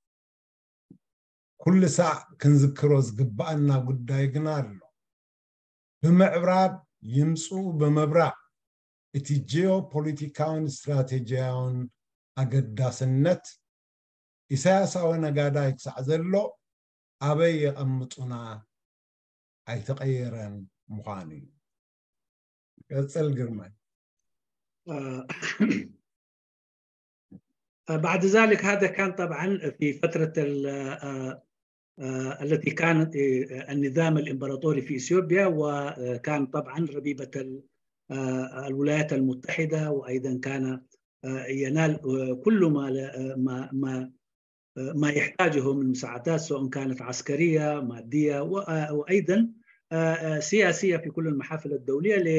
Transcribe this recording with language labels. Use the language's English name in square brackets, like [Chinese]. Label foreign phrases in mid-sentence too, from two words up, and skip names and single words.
[Tigrinya] ኩሉ ሳዕ ክንዝክሮ ዝግባአና ጉዳይ ግን ኣሎ ብምዕብራብ ይምፁ ብምብራቅ እቲ ጂኦፖለቲካውን ስትራቴጂያውን ኣገዳስነት ኢሳያሳዊ ነጋዳይ ክሳዕ ዘሎ ኣበይ የቐምጡና ኣይተቀየረን ምዃኑ እዩ قصل جرمان [Arabic] بعد ذلك هذا كان طبعا في فترة التي كانت النظام الإمبراطوري في إثيوبيا وكان طبعا ربيبة الولايات المتحدة وأيضا كان ينال كل ما يحتاجه من مساعدات سواء كانت عسكرية مادية وأيضا سياسية في كل المحافل الدولية